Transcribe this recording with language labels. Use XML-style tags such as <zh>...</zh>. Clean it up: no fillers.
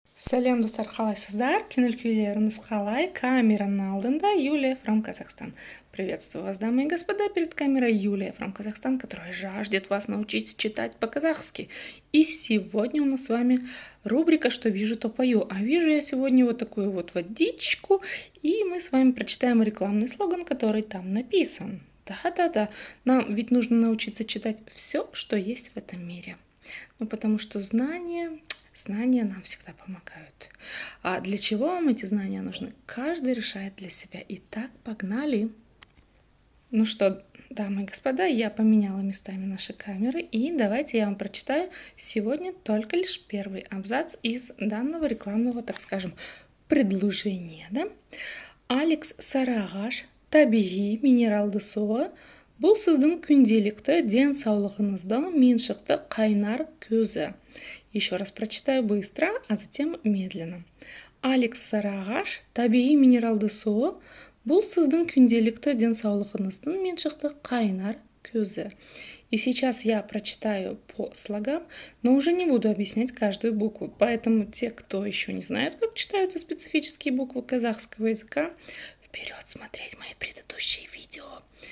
<kk>Сәлем достар, қалайсыздар? Көңіл күйлеріңіз қалай?</kk> <ru>Камераның алдында Юлия from Казахстан. Приветствую вас, дамы и господа, перед камерой Юлия from Казахстан, которая жаждет вас научить читать по-казахски. И сегодня у нас с вами рубрика «Что вижу, то пою». А вижу я сегодня вот такую вот водичку, и мы с вами прочитаем рекламный слоган, который там написан. Да-да-да, нам ведь нужно научиться читать все, что есть в этом мире. Ну, потому что знания нам всегда помогают. А для чего вам эти знания нужны? Каждый решает для себя. Итак, погнали! Ну что, дамы и господа, я поменяла местами наши камеры, и давайте я вам прочитаю сегодня только лишь первый абзац из данного рекламного, так скажем, предложения. Да?</ru> <kk>Алекс Сарыағаш табиғи минералды суы бұл сіздің күнделікті денсаулығыңыздың меншікті қайнар көзі.</kk> <ru>Еще раз прочитаю быстро, а затем медленно.</ru> <kk>Алекс Сарыағаш табиғи минералды суы бұл сіздің күнделікті денсаулығыңыздың меншікті қайнар көзі.</kk> <ru>И сейчас я прочитаю по слогам, но уже не буду объяснять каждую букву. Поэтому те, кто еще не знает, как читаются специфические буквы казахского языка, вперед смотреть мои предыдущие видео.</ru>